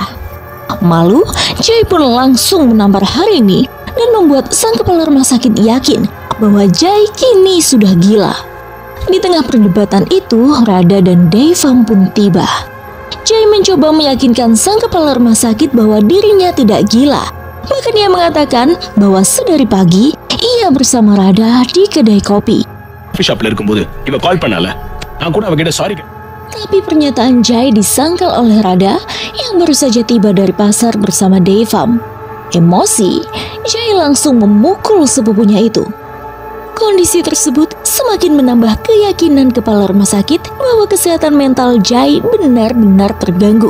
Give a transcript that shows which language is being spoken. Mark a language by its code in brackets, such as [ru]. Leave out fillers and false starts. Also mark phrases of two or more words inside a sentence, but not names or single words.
[id] Malu, Jai pun langsung menampar Harini dan membuat sang kepala rumah sakit yakin bahwa Jai kini sudah gila. Di tengah perdebatan itu, Rada dan Devam pun tiba. Jai mencoba meyakinkan sang kepala rumah sakit bahwa dirinya tidak gila. Bahkan ia mengatakan bahwa sedari pagi ia bersama Rada di kedai kopi. [ta] ஷாப்ல இருக்கும்போது இவ கால் பண்ணால நான் கூட அவகிட்ட சாரி. [id] Tapi pernyataan Jai disangkal oleh Rada yang baru saja tiba dari pasar bersama Devam. Emosi, Jai langsung memukul sepupunya itu. Kondisi tersebut semakin menambah keyakinan kepala rumah sakit bahwa kesehatan mental Jai benar-benar terganggu.